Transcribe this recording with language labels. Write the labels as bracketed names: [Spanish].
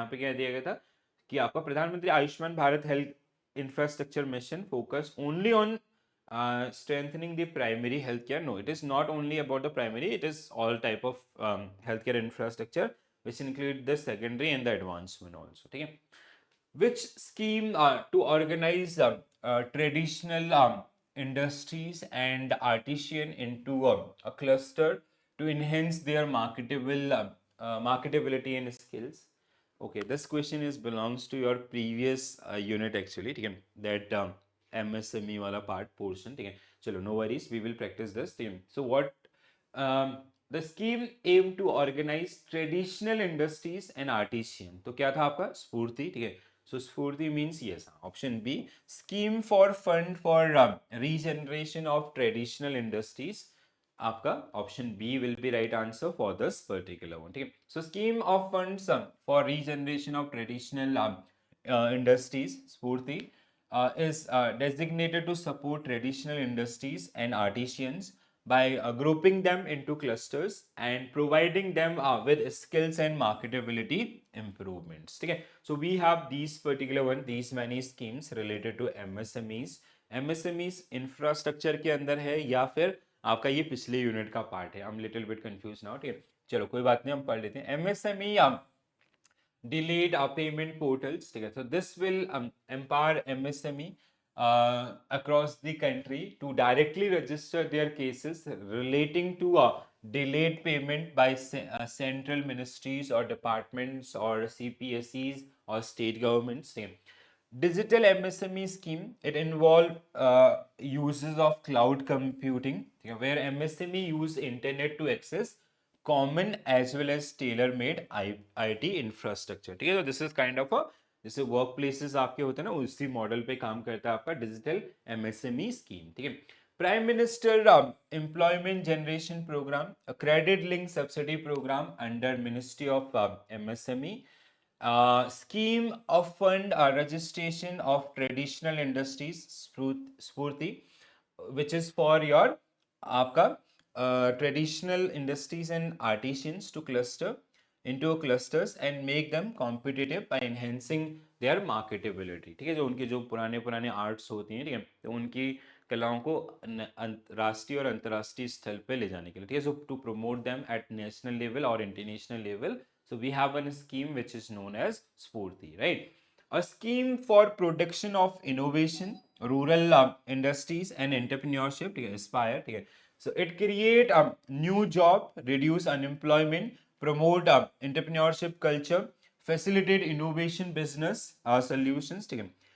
[Hindi] यहाँ पे क्या दिया गया था कि आपका प्रधानमंत्री Ayushman Bharat health infrastructure mission [English] focus only on strengthening the primary healthcare. No, it is not only about the primary, it is all type of healthcare infrastructure, which include the secondary and the advanced one also. [Hindi] ठीक है? [English] Which scheme to organize traditional industries and artisan into a cluster to enhance their marketability and skills? Okay, this question is belongs to your previous unit actually. [Hindi] ठीक है? [English] That MSME [Hindi] वाला [English] part portion. [Hindi] ठीक है? [English] चलो, no worries, we will practice this. [Hindi] ठीक है? [English] So what the scheme aim to organize traditional industries and artisan. [Hindi] तो क्या था आपका? स्फूर्ति. [English] ठीक है? So SFURTI means yes. Option B, scheme for fund for regeneration of traditional industries. आपका option B will be right answer for this particular one. [Hindi] ठीक है? [English] So scheme of funds for regeneration of traditional industries SFURTI is designated to support traditional industries and artisans by grouping them into clusters and providing them with skills and marketability improvements. [Hindi] ठीक है? [English] So we have these particular one, these many schemes related to MSMEs. [Hindi] MSMEs infrastructure के अंदर है या फिर आपका ये पिछले यूनिट का पार्ट है. [English] I am little bit confuse now. [Hindi] ठीक है? चलो कोई बात नहीं, हम पढ़ लेते हैं. MSME [English] delayed payment portals. [Hindi] ठीक है, [English] so this will empower MSME across the country to directly register their cases relating to delayed payment by central ministries or departments or CPSEs or state governments. [Hindi] ठीक है. [English] Digital MSME scheme, it involved uses of cloud computing, [Hindi] ठीक है, [English] where MSME use internet to access common as well as tailor-made IT infrastructure. [Hindi] ठीक है, [English] तो this is kind of a, [Hindi] जैसे work places आपके होते हैं ना, उसी मॉडल पे काम करता है आपका डिजिटल MSME स्कीम. ठीक है. [English] Prime minister employment generation programme, credit link subsidy programme under ministry of MSME, scheme of fund registration of traditional industries Spurti, which is for your आपका traditional industries and artisans to cluster into clusters and make them competitive by enhancing their marketability. [Hindi] ठीक है, जो उनके जो पुराने पुराने arts होती हैं, ठीक है, तो उनकी कलाओं को राष्ट्रीय और अंतर्राष्ट्रीय स्थल पे ले जाने के लिए. ठीक है, [English] so to promote them at national level or international level, so we have one scheme which is known as Spurti, right? A scheme for production of innovation, rural industries and entrepreneurship, [Hindi] ठीक है, [English] Aspire, ठीक है. So it create a new job, reduce unemployment, promote entrepreneurship culture, facilitate innovation business solutions, [Hindi] ठीक है.